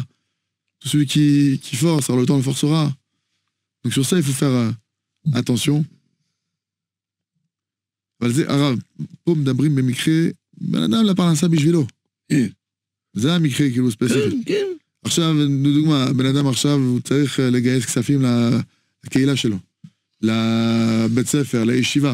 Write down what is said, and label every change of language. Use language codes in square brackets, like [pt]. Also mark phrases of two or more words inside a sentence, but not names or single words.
[fr] Celui qui force, alors le temps le forcera. Donc sur ça, il faut faire attention. [he] הרב, פה מדברים במקרה, בן אדם לפרנסה בשבילו. זה המקרה כאילו ספציפי. עכשיו, לדוגמה, בן אדם עכשיו הוא צריך לגייס כספים לקהילה שלו, לבית ספר, לישיבה.